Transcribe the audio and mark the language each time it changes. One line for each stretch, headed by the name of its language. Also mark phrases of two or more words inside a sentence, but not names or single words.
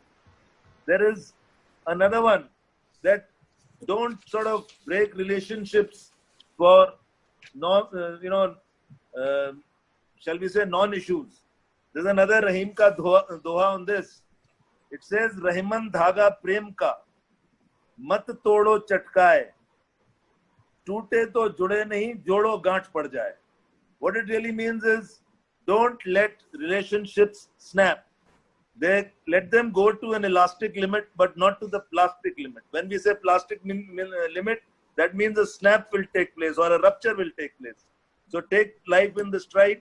English: There is another one, that don't sort of break relationships for shall we say non-issues. There's another
Hindi: रहीम का दोहा
English: on this. It says,
Hindi: रहिमन धागा प्रेम का, मत तोड़ो चटकाय, टूटे तो जुड़े नहीं, जोड़ो गांठ पड़ जाए.
English: What it really means is, don't let relationships snap. Let them go to an elastic limit, but not to the plastic limit. When we say plastic limit, that means a snap will take place or a rupture will take place. So take life in the stride.